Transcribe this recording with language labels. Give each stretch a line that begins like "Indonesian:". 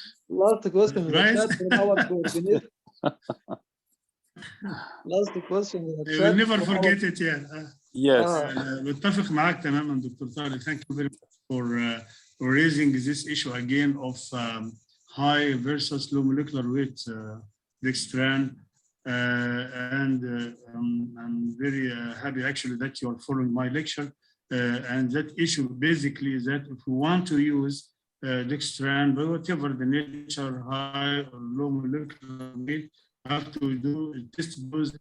English: Last question in the chat from our coordinator. Last question in the chat. You will never forget it, yeah. Yes.
Arabic: بتفق معاك تماما دكتور طارق.
English: Thank you very much for raising this issue again of high versus low molecular weight dextran. And I'm very happy actually that you are following my lecture. And that issue basically is that if we want to use dextran, but whatever the nature, high or low molecular weight, have to do test dose.